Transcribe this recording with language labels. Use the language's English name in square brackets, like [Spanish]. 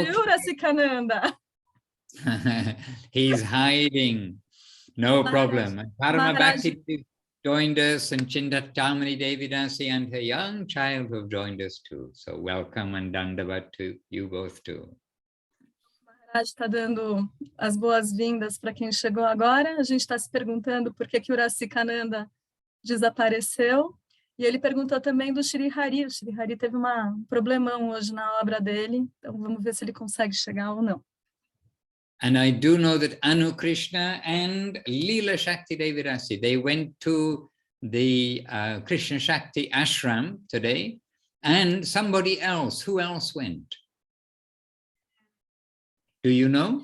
[English] you, Rasikananda? He's hiding. No problem. Parama Bhakti joined us, and Chintamani Devidasi and her young child have joined us too. So welcome and dandavat to you both too. [Portuguese] Maharaj está dando as boas-vindas para quem chegou agora. A gente está se perguntando por que o Rasikananda desapareceu. E ele perguntou também do Shri Hari. O Shri Hari teve um problemão hoje na obra dele. Então vamos ver se ele consegue chegar ou não. [English] And I do know that Anu Krishna and Leela Shakti Devidasi, they went to the Krishna Shakti ashram today, and somebody else. Who else went? Do you know?